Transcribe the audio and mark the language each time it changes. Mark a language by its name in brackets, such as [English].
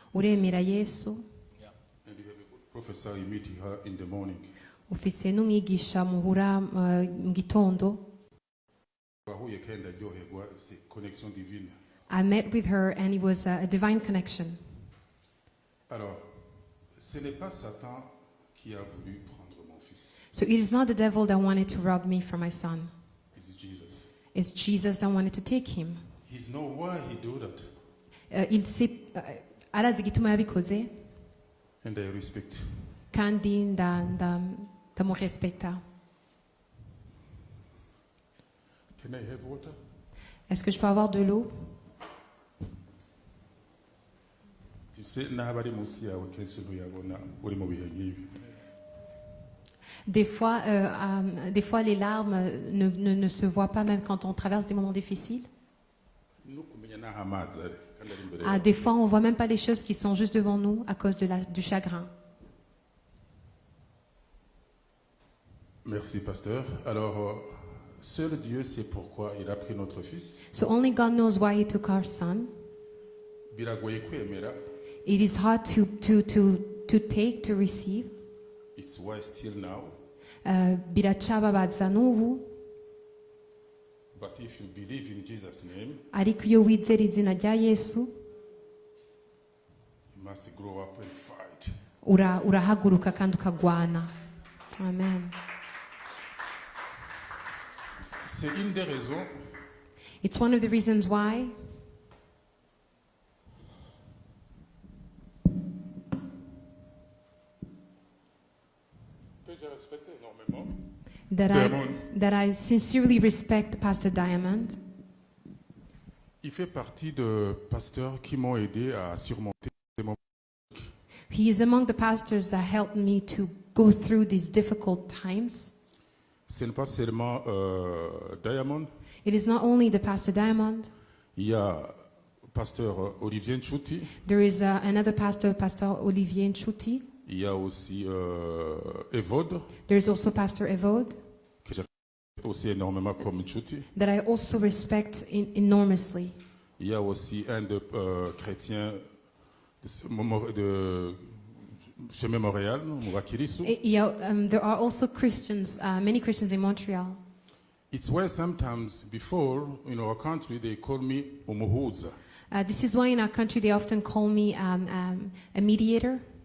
[Kinyarwanda] uremera Yesu, [English] And you have a professor, you meet her in the morning. [Kinyarwanda] ufise n'umwigisha muhura mu gitondo. Wahuye kandi aryoherwa, [French] c'est connexion divine. [English] I met with her and it was a divine connection. [French] Alors, ce n'est pas Satan qui a voulu prendre mon fils. [English] So it is not the devil that wanted to rob me from my son. It's Jesus. It's Jesus that wanted to take him. He's know why he do that. [Kinyarwanda] Arazi igituma yabikoze [English] And I respect. [Kinyarwanda] kandi ndamurespekta. [English] Can I have water? [French] Est-ce que je peux avoir de l'eau? Tu sais, [Kinyarwanda] n'abari munsi yawe kenshi ntuyabona uri mu bihe nk'ibi. [French] Des fois, les larmes ne se voient pas même quand on traverse des moments difficiles. [Kinyarwanda] Nukumenya n'aho amazi ari, kandi ari imbere yawe. [French] Des fois, on ne voit même pas les choses qui sont juste devant nous à cause du chagrin. Merci, pasteur. Alors, seul Dieu sait pourquoi il a pris notre fils. [English] So only God knows why he took our son. [Kinyarwanda] Biragoye kwemera. [English] It is hard to take, to receive. It's why still now [Kinyarwanda] biracababaza n'ubu, [English] But if you believe in Jesus' name, [Kinyarwanda] ariko iyo wizera izina rya Yesu [English] you must grow up and fight. [Kinyarwanda] urahaguruka kandi ukagwana. Amen. [French] C'est une des raisons [English] It's one of the reasons why [French] que je respecte énormément. [English] that I sincerely respect Pastor Diamond. [French] Il fait partie de pasteurs qui m'ont aidé à surmonter ces moments. [English] He is among the pastors that helped me to go through these difficult times. [French] Ce n'est pas seulement Diamond. [English] It is not only the Pastor Diamond. [French] Il y a pasteur Olivier Nchuti. [English] There is another pastor, Pastor Olivier Nchuti. [French] Il y a aussi Evode, [English] There is also Pastor Evode, [French] que je respecte aussi énormément comme Nchuti. [English] that I also respect enormously. [French] Il y a aussi un de chrétien de chemin Montréal, Murakirisu. [English] There are also Christians, many Christians in Montreal. It's why sometimes before in our country they call me Umuhuza. This is why in our country they often call me a mediator,